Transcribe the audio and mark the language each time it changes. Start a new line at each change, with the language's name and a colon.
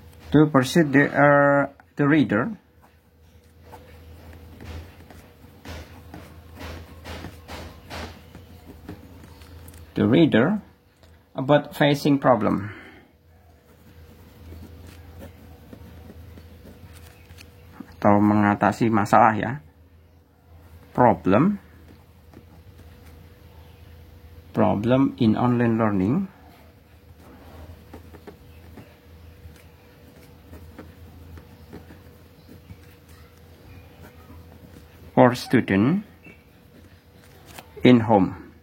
English: To persuade the reader about facing problem.
Indonesian: Atau mengatasi masalah ya.
English: Problem in online learning for student in home.